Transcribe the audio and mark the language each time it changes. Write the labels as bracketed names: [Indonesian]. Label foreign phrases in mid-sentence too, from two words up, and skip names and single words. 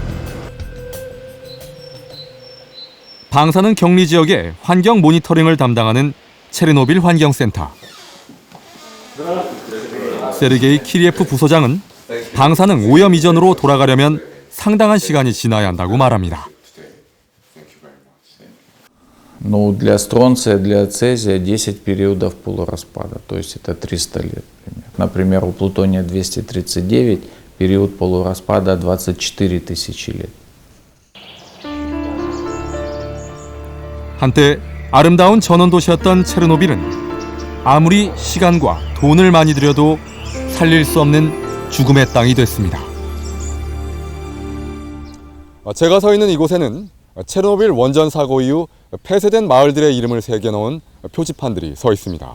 [Korean] 방사능 격리 지역의 환경 모니터링을 담당하는 체르노빌 환경센터. 세르게이 키리에프 부소장은 방사능 오염 이전으로 돌아가려면 상당한 시간이 지나야 한다고 말합니다. [Russian] Ну, для стронция, для цезия 10 периодов полураспада, то есть это 300 лет. Например, у плутония-239 период полураспада 24 тысячи лет. [Korean] 한때 아름다운 전원도시였던 체르노빌은 아무리 시간과 돈을 많이 들여도 살릴 수 없는 죽음의 땅이 됐습니다. 제가 서 있는 이곳에는 체르노빌 원전 사고 이후 폐쇄된 마을들의 이름을 새겨놓은 표지판들이 서 있습니다.